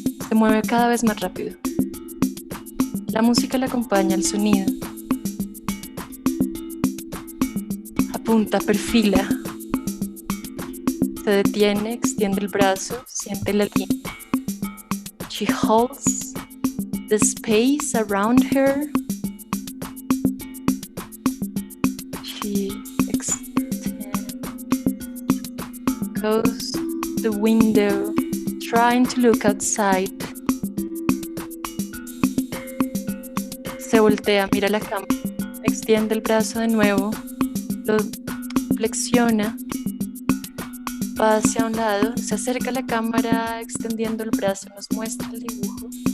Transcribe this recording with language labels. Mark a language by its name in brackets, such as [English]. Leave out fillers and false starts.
[Spanish] Se mueve cada vez más rápido. La música le acompaña al sonido. Apunta, perfila. Se detiene, extiende el brazo, siente la línea. [English] She holds the space around her. She extends, goes to the window, trying to look outside. [Spanish] Se voltea, mira la cámara, extiende el brazo de nuevo, lo flexiona, va hacia un lado, se acerca a la cámara extendiendo el brazo, nos muestra el dibujo,